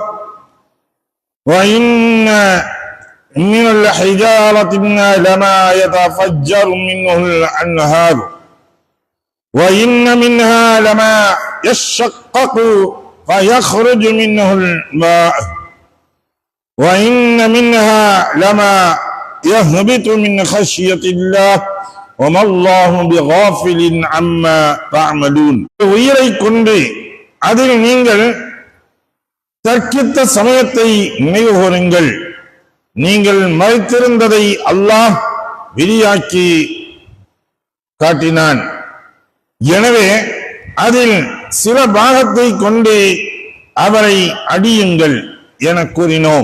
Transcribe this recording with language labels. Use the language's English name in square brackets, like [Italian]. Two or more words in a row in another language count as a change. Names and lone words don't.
[Arabic] وإن من الحجارة لما يتفجر منه الأنهار وإن منها لما يشقق فيخرج منه الماء وإن منها لما يهبط من خشية الله وما الله بغافل عما تعملون. [Tamil] உயிரை கொண்டு அதில் நீங்கள் தர்க்கித்த சமயத்தை நினைவு கூறுங்கள். நீங்கள் மறைத்திருந்ததை அல்லாஹ் வெளியாக்கி காட்டினான். எனவே அதில் சில பாகத்தை கொண்டு அவரை அடியுங்கள் என கூறினோம்.